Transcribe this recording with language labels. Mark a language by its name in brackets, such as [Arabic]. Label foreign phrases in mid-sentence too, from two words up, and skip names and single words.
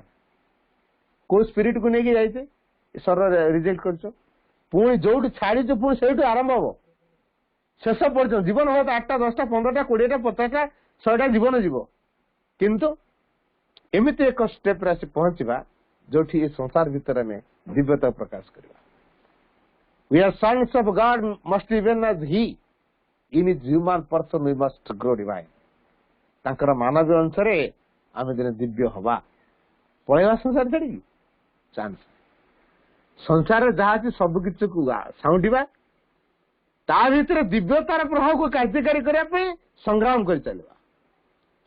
[Odia] କୋଉ ସ୍ପିରିଟ କୁ ନେଇକି ଯାଇଛେ, ଶରୀର ରିଜେକ୍ଟ କରୁଛ, ପୁଣି ଯୋଉଠି ଛାଡିଛୁ ପୁଣି ସେଇଠୁ ଆରମ୍ଭ ହବ ଶେଷ ପର୍ଯ୍ୟନ୍ତ। ଜୀବନ ହବ 8ଟା 10ଟା 15ଟା 20ଟା 50ଟା 100ଟା ଜୀବନ ଯିବ, କିନ୍ତୁ ଏମିତି ଏକ ଷ୍ଟେପରେ ଆସି ପହଞ୍ଚିବା ଯୋଉଠି ଏ ସଂସାର ଭିତରେ ଆମେ ଦିବ୍ୟତା ପ୍ରକାଶ କରିବା। [English] We are sons of God, must even as He in His human person we must grow divine. [Odia] ତାଙ୍କର ମାନବୀୟ ଅଂଶରେ ଆମେ ଦିନେ ଦିବ୍ୟ ହବା। ପଳେଇବା ସଂସାର ଛାଡିକି? ଚାନ୍ସ। ସଂସାରରେ ଯାହା ଅଛି ସବୁ କିଛିକୁ ସାଉଁଟିବା, ତା ଭିତରେ ଦିବ୍ୟତାର ପ୍ରଭାବକୁ କାର୍ଯ୍ୟକାରୀ କରିବା ପାଇଁ ସଂଗ୍ରାମ କରି ଚାଲିବା।